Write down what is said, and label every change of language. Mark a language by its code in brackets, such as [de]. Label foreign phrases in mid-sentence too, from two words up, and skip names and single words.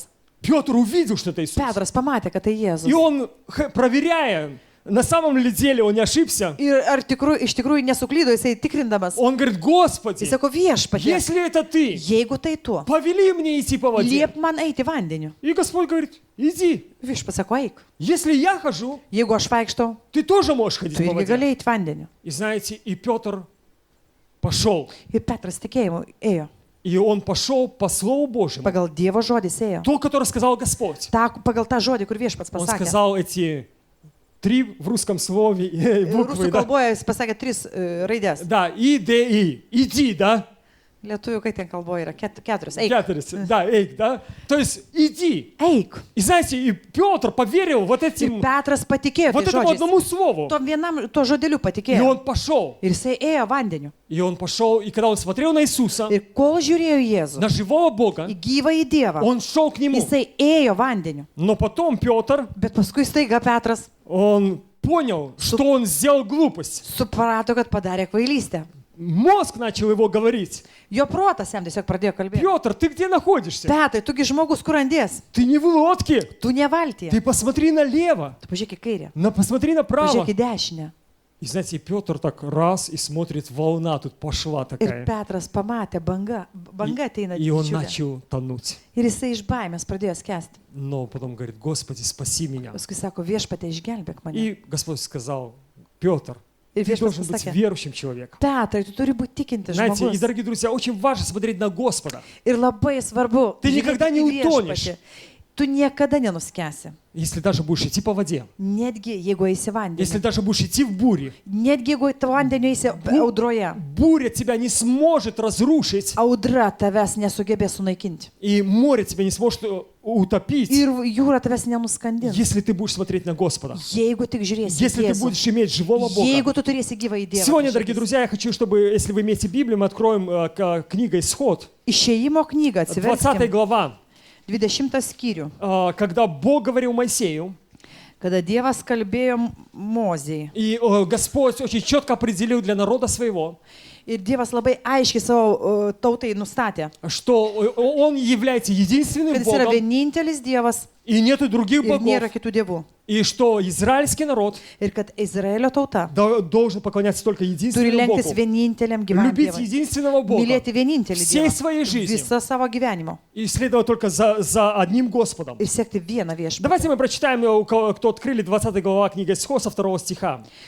[ru] Петр увидел, что это Иисус. [lt] Petras pamatė, kad tai [ru] И [lt] Jėzus. [ru] он, проверяя, на самом ли деле он не ошибся, [lt] Ir ar iš tikrųjų nesuklydo, jisai tikrindamas. [ru] он говорит, Господи, [lt] Jis sako, viešpatie, [ru] если это ты, [lt] jeigu tai tu, [ru] повели мне идти по воде. [lt] liep man eiti vandeniu. [ru] И Господь говорит, иди. [lt] Viešpats sako, eik. [ru] Если я хожу, [lt] Jeigu aš vaikštau, [ru] ты тоже можешь ходить [lt] tu [ru] по [lt] irgi [ru] воде. [lt] gali eiti vandeniu. [ru] И знаете, и Петр пошел. [lt] Ir Petras tikėjimu ėjo. [ru] И он пошел по Слову Божьему. [lt] Pagal Dievo žodį ėjo. [ru] То, которое сказал Господь. [lt] Pagal tą žodį, kur viešpats [ru] Он [lt] pasakė. [ru] сказал эти 3 в русском слове буквы. [lt] Rusų [ru] Да, [lt] kalboje jis pasakė 3 raidės. [ru] да, И, Д, И. Иди, да? [lt] Lietuvių, kai ten kalboje yra 4. Eik. [ru] Кятарис, да, эйк, да? То есть иди. [lt] Eik. [ru] И знаете, и Петр поверил вот [lt] Ir [ru] этим, [lt] Petras patikėjo [ru] вот [lt] tai [ru] этому [lt] žodžiais. [ru] одному слову. [lt] Tom vienam to žodeliu [ru] И [lt] patikėjo. [ru] он пошел. [lt] Ir jisai ėjo vandeniu. [ru] И он пошел, и когда он смотрел на Иисуса, [lt] Ir kol žiūrėjo į Jėzų, [ru] на живого Бога, [lt] į gyvą į Dievą, [ru] он шел к нему. [lt] jisai ėjo vandeniu. [ru] Но потом Петр, [lt] Bet paskui staiga Petras [ru] он понял, что он сделал глупость. [lt] suprato, kad padarė kvailystę. [ru] Мозг начал его говорить. [lt] Jo protas jam tiesiog pradėjo kalbėti. [ru] Петр, ты где находишься? [lt] Petrai, tugi žmogus kur randės? [ru] Ты не в лодке. [lt] Tu ne valtyje. [ru] Ты посмотри налево. [lt] Tu pažiūrėk į kairę. [ru] Посмотри направо. [lt] Pažiūrėk į dešinę. [ru] И знаете, и Петр так раз и смотрит, волна тут пошла [lt] Ir [ru] такая. [lt] Petras pamatė banga ateina [ru] И он [lt] didžiulė. [ru] начал тонуть. [lt] Ir jisai iš baimės pradėjo skęsti. [ru] Но потом говорит, Господи, спаси меня. [lt] Paskui sako, viešpatie išgelbėk mane. [ru] И Господь сказал, Петр, [lt] Ir [ru] ты [lt] viešpats [ru] должен быть [lt] pasakė, [ru] верующим человеком. [lt] Petrai, tu turi būti tikintis [ru] Знаете, и, [lt] žmogus. [ru] дорогие друзья, очень важно смотреть на Господа. [lt] Ir labai svarbu, [ru] Ты никогда не [lt] žiūrėti į [ru] утонешь. [lt] viešpatį. Tu niekada nenuskęsi. [ru] Если даже будешь идти по воде, [lt] Netgi jeigu eisi [ru] если [lt] vandenį. [ru] даже будешь идти в буре, [lt] Netgi jeigu tu vandeniu eisi audroje. [ru] буря тебя не сможет разрушить, [lt] Audra tavęs nesugebės sunaikinti. [ru] и море тебя не сможет утопить, [lt] Ir jūra tavęs nenuskandins. [ru] если ты будешь смотреть на Господа. [lt] Jeigu tik žiūrėsi į [ru] Если ты [lt] Jėzų. [ru] будешь иметь живого Бога. [lt] Jeigu tu turėsi gyvą idėją. [ru] Сегодня, дорогие друзья, я хочу, чтобы, если вы имеете Библию, мы откроем книга «Исход», [lt] Išėjimo knygą 20 atsiverskime. [ru] глава, [lt] 20 skyrių. [ru] когда Бог говорил Моисею, [lt] Kada Dievas kalbėjo Mozijai. [ru] и Господь очень четко определил для народа своего, [lt] Ir Dievas labai aiškiai savo tautai nustatė, [ru] что Он является единственным [lt] kad jis yra [ru] Богом, [lt] vienintelis Dievas [ru] и нету других [lt] ir nėra [ru] богов, [lt] kitų dievų. [ru] и что израильский народ [lt] Ir kad Izraelio tauta [ru] должен поклоняться только [lt] turi [ru] единственному [lt] lenktis [ru] Богу, [lt] vieninteliam gyvam [ru] любить [lt] Dievui. [ru] единственного Бога [lt] Mylėti vienintelį [ru] всей [lt] Dievą [ru] своей жизнью [lt] visą savo gyvenimo [ru] и следовать только за одним Господом. [lt] ir sekti vieną viešpatį. [ru] Давайте мы прочитаем, кто открыли 20 глава книги Исход со 2 стиха.